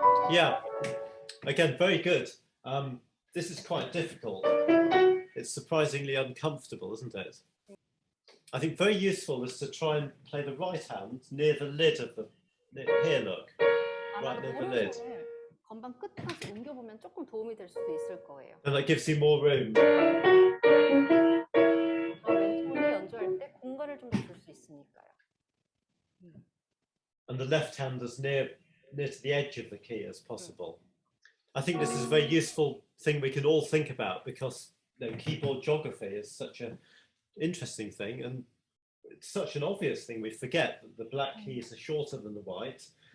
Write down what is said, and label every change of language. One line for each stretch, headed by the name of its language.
English: Yeah, again, very good. This is quite difficult. It's surprisingly uncomfortable, isn't it? I think very useful is to try and play the right hand near the lid of the, here look, right near the lid.
Korean: 건반 끝까지 옮겨보면 조금 도움이 될 수도 있을 거예요.
English: And that gives you more room.
Korean: 왼손이 연주할 때 공간을 좀 더 줄 수 있으니까요.
English: And the left hand as near to the edge of the key as possible. I think this is a very useful thing we can all think about because keyboard geography is such an interesting thing, and it's such an obvious thing. We forget that the black keys are shorter than the white.